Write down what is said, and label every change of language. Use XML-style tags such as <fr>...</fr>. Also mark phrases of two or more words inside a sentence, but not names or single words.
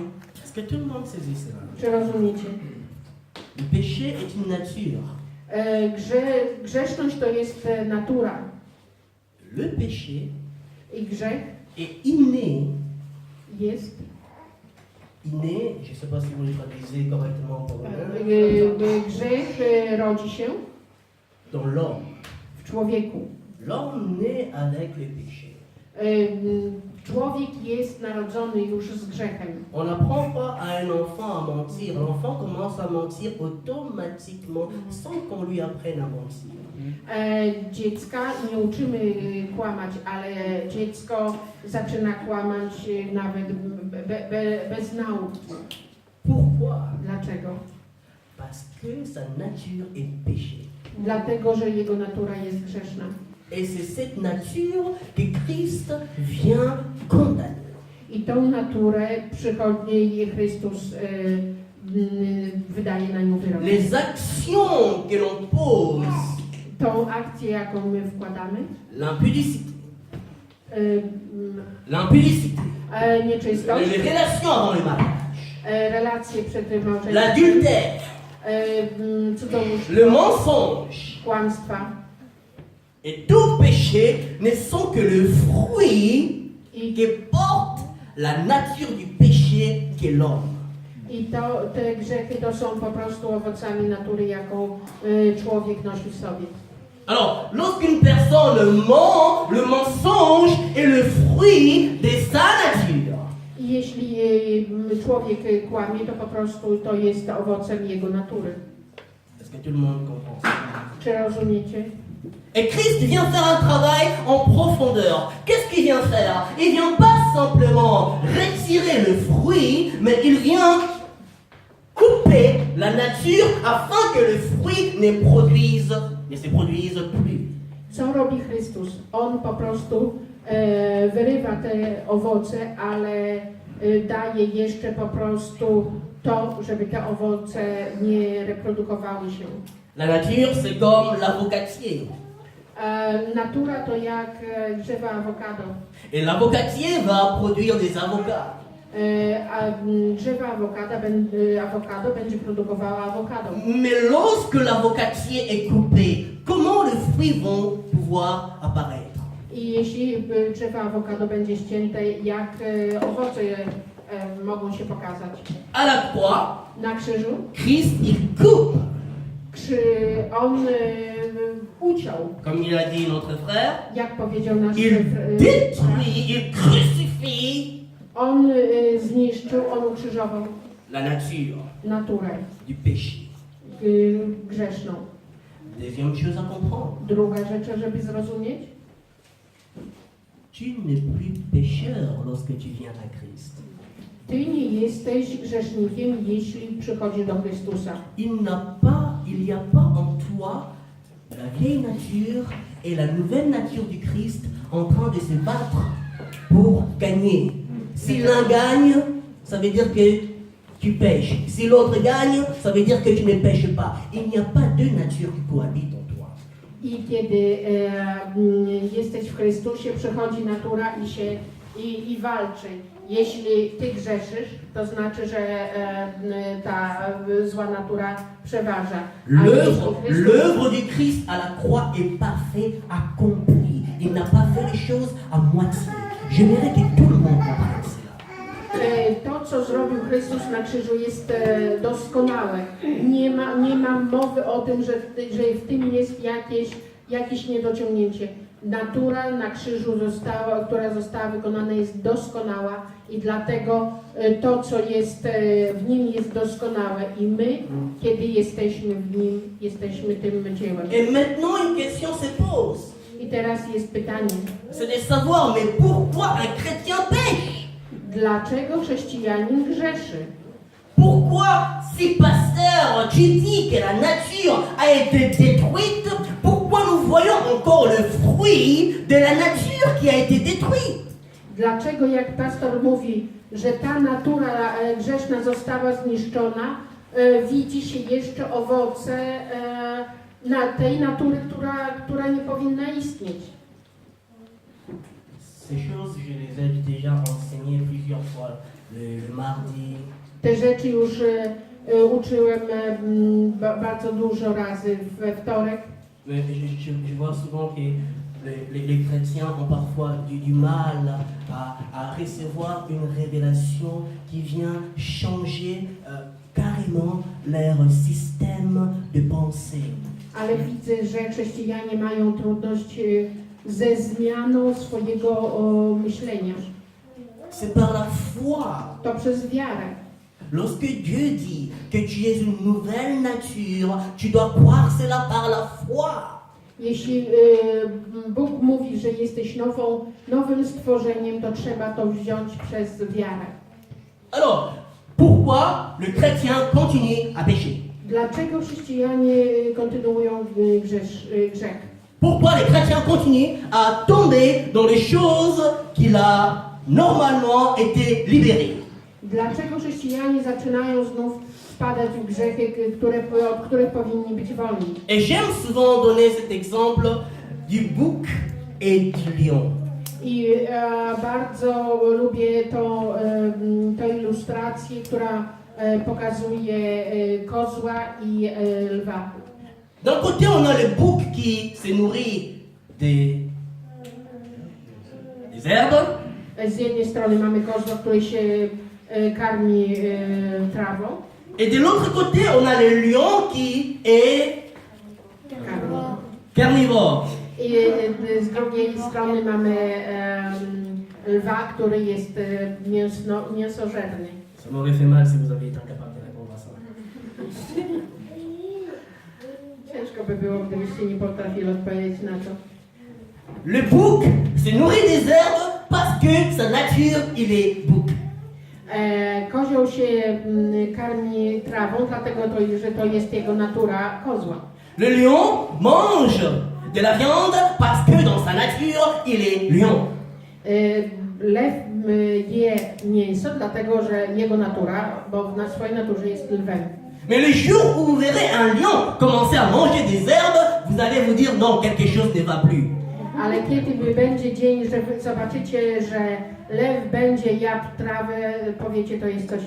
<fr>Est-ce que tout le monde saisit cela?</fr> <pl>Czy rozumiecie?</pl> <fr>Le péché est une nature.</fr> <pl>Grzeszność to jest natura</pl> <fr>Le péché</fr> <pl>i grzech</pl> <fr>est inné.</fr> <pl>jest</pl> <fr>Inné, je ne sais pas si vous le traduisez correctement en polonais,</fr> <pl>grzech rodzi się</pl> <fr>dans l'homme.</fr> <pl>w człowieku.</pl> <fr>L'homme naît avec le péché.</fr> <pl>Człowiek jest narodzony już z grzechem.</pl> <fr>On n'apprend pas à un enfant à mentir. L'enfant commence à mentir automatiquement sans qu'on lui apprenne à mentir.</fr> <pl>Dziecka nie uczymy kłamać, ale dziecko zaczyna kłamać nawet bez nauki.</pl> <fr>Pourquoi?</fr> <pl>Dlaczego?</pl> <fr>Parce que sa nature est péché.</fr> <pl>Dlatego, że jego natura jest grzeszna.</pl> <fr>Et c'est cette nature que Christ vient condamner.</fr> <pl>I tą naturę przychodni Chrystus wydaje na nią wyrok.</pl> <fr>Les actions que l'on pose,</fr> <pl>Tą akcję, jaką my wkładamy,</pl> <fr>l'impudicité, l'impudicité,</fr> <pl>nieczystość,</pl> <fr>les relations avant le mariage,</fr> <pl>relacje przed małżeństwem,</pl> <fr>l'adultère,</fr> <pl>cudzołóstwo,</pl> <fr>le mensonge</fr> <pl>kłamstwa</pl> <fr>et tout péché ne sont que le fruit</fr> <pl>i,</pl> <fr>qui porte la nature du péché qu'est l'homme.</fr> <pl>i te grzechy to są po prostu owocami natury, jaką człowiek nosi w sobie.</pl> <fr>Alors, lorsqu'une personne ment, le mensonge est le fruit de sa nature.</fr> <pl>I jeśli człowiek kłamie, to po prostu to jest owocem jego natury.</pl> <fr>Est-ce que tout le monde comprend ça?</fr> <pl>Czy rozumiecie?</pl> <fr>Et Christ vient faire un travail en profondeur. Qu'est-ce qu'il vient faire? Il vient pas simplement retirer le fruit, mais il vient couper la nature afin que le fruit ne se produise plus.</fr> <pl>Co robi Chrystus? On po prostu wyrywa te owoce, ale daje jeszcze po prostu to, żeby te owoce nie reprodukowały się.</pl> <fr>La nature, c'est comme l'avocatier.</fr> <pl>Natura to jak drzewa awokado.</pl> <fr>Et l'avocatier va produire des avocats.</fr> <pl>A drzewa awokado będzie produkowało awokado.</pl> <fr>Mais lorsque l'avocatier est coupé, comment les fruits vont pouvoir apparaître?</fr> <pl>I jeśli drzewo awokado będzie ścięte, jak owoce mogą się pokazać?</pl> <fr>À la croix,</fr> <pl>Na krzyżu</pl> <fr>Christ, il coupe.</fr> <pl>On uciął,</pl> <fr>Comme il a dit notre frère,</fr> <pl>jak powiedział nasz</pl> <fr>il détruit, il crucifie</fr> <pl>on zniszczył, on ukrzyżował</pl> <fr>la nature</fr> <pl>naturę</pl> <fr>du péché.</fr> <pl>Grzeszną.</pl> <fr>Deuxième chose à comprendre,</fr> <pl>Druga rzecz, żeby zrozumieć,</pl> <fr>tu n'es plus pécheur lorsque tu viens à Christ.</fr> <pl>ty nie jesteś grzesznikiem, jeśli przychodzisz do Chrystusa.</pl> <fr>Il n'y a pas en toi la vieille nature et la nouvelle nature du Christ en train de se battre pour gagner. Si l'un gagne, ça veut dire que tu pêches. Si l'autre gagne, ça veut dire que tu ne pêches pas. Il n'y a pas deux natures qui cohabitent en toi.</fr> <pl>I kiedy jesteś w Chrystusie, przychodzi natura i walczy. Jeśli ty grzeszysz, to znaczy, że ta zła natura przeważa. A jeśli Chrystus,</pl> <fr>L'œuvre du Christ à la croix est parfait, accompli. Il n'a pas fait les choses à moitié. J'aimerais que tout le monde comprenne cela.</fr> <pl>to, co zrobił Chrystus na krzyżu, jest doskonałe. Nie ma mowy o tym, że w tym jest jakieś niedociągnięcie. Natura na krzyżu, która została wykonana, jest doskonała i dlatego to, co jest w nim, jest doskonałe i my, kiedy jesteśmy w nim, jesteśmy tym dziełem.</pl> <fr>Et maintenant, une question se pose.</fr> <pl>I teraz jest pytanie,</pl> <fr>c'est de savoir, mais pourquoi un chrétien pêche?</fr> <pl>dlaczego chrześcijanin grzeszy?</pl> <fr>Pourquoi, si pasteur, tu dis que la nature a été détruite, pourquoi nous voyons encore le fruit de la nature qui a été détruite?</fr> <pl>Dlaczego, jak pastor mówi, że ta natura grzeszna została zniszczona, widzi się jeszcze owoce na tej natury, która nie powinna istnieć?</pl> <fr>Ces choses, je les ai déjà enseignées plusieurs fois, le mardi.</fr> <pl>Te rzeczy już uczyłem bardzo dużo razy we wtorek.</pl> <fr>Mais je vois souvent que les chrétiens ont parfois du mal à recevoir une révélation qui vient changer carrément leur système de pensée.</fr> <pl>Ale widzę, że chrześcijanie mają trudność ze zmianą swojego myślenia.</pl> <fr>C'est par la foi.</fr> <pl>To przez wiarę.</pl> <fr>Lorsque Dieu dit que tu es une nouvelle nature, tu dois croire cela par la foi.</fr> <pl>Jeśli Bóg mówi, że jesteś nowym stworzeniem, to trzeba to wziąć przez wiarę.</pl> <fr>Alors, pourquoi le chrétien continue à pécher?</fr> <pl>Dlaczego chrześcijanie kontynuują grzech?</pl> <fr>Pourquoi les chrétiens continuent à tomber dans les choses qu'il a normalement été libérées?</fr> <pl>Dlaczego chrześcijanie zaczynają znów wpadać w grzechy, od których powinni być wolni?</pl> <fr>Et j'aime souvent donner cet exemple du bouc et du lion.</fr> <pl>I bardzo lubię tę ilustrację, która pokazuje kozła i lwa.</pl> <fr>D'un côté, on a le bouc qui se nourrit des herbes.</fr> <pl>Z jednej strony mamy kozła, który się karmi trawą.</pl> <fr>Et de l'autre côté, on a le lion qui est carnivore.</fr> <pl>I z drugiej strony mamy lwa, który jest mięsożerny.</pl> <fr>Ça m'aurait fait mal si vous aviez été incapable de répondre à ça.</fr> <pl>Ciężko by było, gdybyście nie potrafili odpowiedzieć na to.</pl> <fr>Le bouc se nourrit des herbes parce que sa nature, il est bouc.</fr> <pl>Kozioł się karmi trawą, dlatego że to jest jego natura kozła.</pl> <fr>Le lion mange de la viande parce que dans sa nature, il est lion.</fr> <pl>Lew je mięso, dlatego że jego natura, bo na swojej naturze jest lwem.</pl> <fr>Mais le jour où vous verrez un lion commencer à manger des herbes, vous allez vous dire non, quelque chose ne va plus.</fr> <pl>Ale kiedy będzie dzień, że wy zobaczycie, że lew będzie jadł trawę, powiecie, to jest coś</pl>